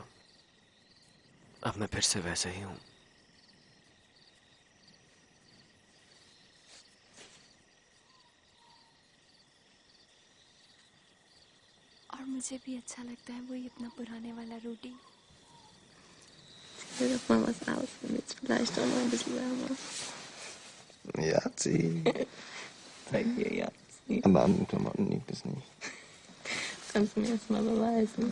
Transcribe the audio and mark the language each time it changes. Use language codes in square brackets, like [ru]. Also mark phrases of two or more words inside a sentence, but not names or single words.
[hi] अब मैं फिर से वैसे ही हूं। और मुझे भी अच्छा लगता है वही अपना पुराने वाला रूडी। Yahtzee. [de] Sag dir ja. Aber an den Klamotten liegt es nicht. Kannst du mir das mal beweisen?